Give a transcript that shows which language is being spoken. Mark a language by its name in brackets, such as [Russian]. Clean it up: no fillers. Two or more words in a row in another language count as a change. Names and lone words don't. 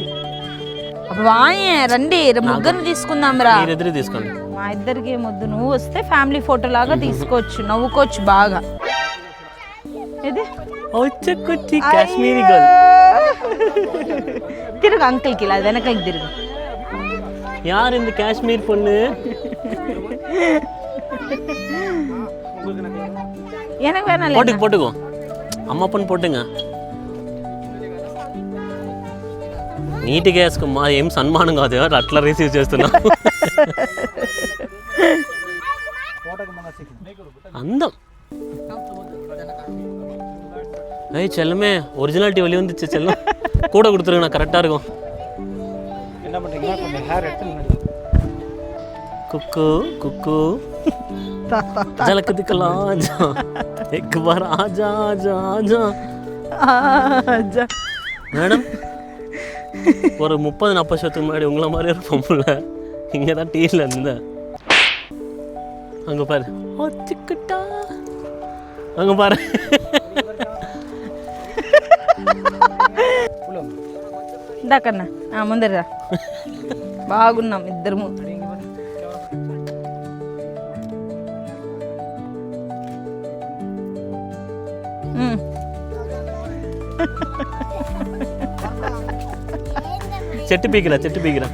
[Telugu] వాయే రండి, ముగ్గురు తీసుకుందాం రా. ఎదురు తీసుకోండి. మా ఇద్దరికి ముద్దు. నువ్వు వస్తే ఫ్యామిలీ ఫోటో లాగా తీసుకోవచ్చు, నవ్వుకోవచ్చు బాగా. ఇది కాశ్మీరీ గర్ల్. తిరుగు అంకుల్కి, ఇలా వెనకకి తిరుగు. [Tamil] யார் இந்த காஷ்மீர் பொண்ணு? எனக்கு வேணாம். போட்டுக்கோ, [Telugu] అమ్మ పొన్ను పోట్టుగా నీట్గా వేసుకోమ్మా. ఏం సన్మానం కాదు, అట్లా రిసీవ్ చేస్తున్నా. అందం. [Tamil] ஏய் செல்லமே, ஒரிஜினாலிட்டி வெளிய வந்துச்சு செல்லம். கூட கொடுத்துருங்க, நான் கரெக்டாக இருக்கும். என்ன பண்ணுறீங்க? கொஞ்சம் ஹேர் எடுத்து குக்கு குக்கு ஜலக்கு திக்கலாம் ஜா [Hindi] एक बार आजा आजा आजा आजा. [Tamil] மேடம், ஒரு 30-40 வருஷத்துக்கு முன்னாடி உங்களை மாதிரி ஒரு பொம்பளை இங்கே தான் டீயில் இருந்தேன். அங்கே பாரு, சிக்கிட்டா அங்கே பாரு. [Telugu] ఇందాకన్నా ముందర బాగున్నాం ఇద్దరము. చెట్టు పీకిరా.